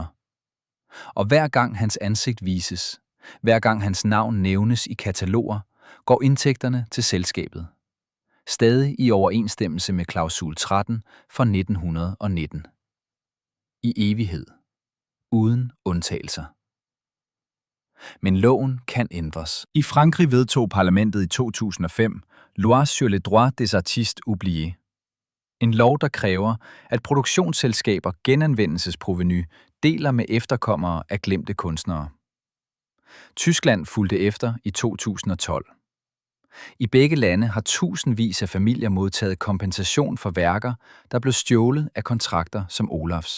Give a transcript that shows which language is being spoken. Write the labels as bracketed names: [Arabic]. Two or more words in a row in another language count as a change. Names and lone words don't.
[Danish] Og hver gang hans ansigt vises, hver gang hans navn nævnes i kataloger, går indtægterne til selskabet. Stadig i overensstemmelse med klausul 13 fra 1919. I evighed. Uden undtagelser. Men loven kan ændres. I Frankrig vedtog parlamentet i 2005 Loi sur les droits des artistes oubliés. En lov, der kræver, at produktionsselskaber genanvendelsesprovenu deler med efterkommere af glemte kunstnere. Tyskland fulgte efter i 2012. I begge lande har tusindvis af familier modtaget kompensation for værker, der blev stjålet af kontrakter som Olafs.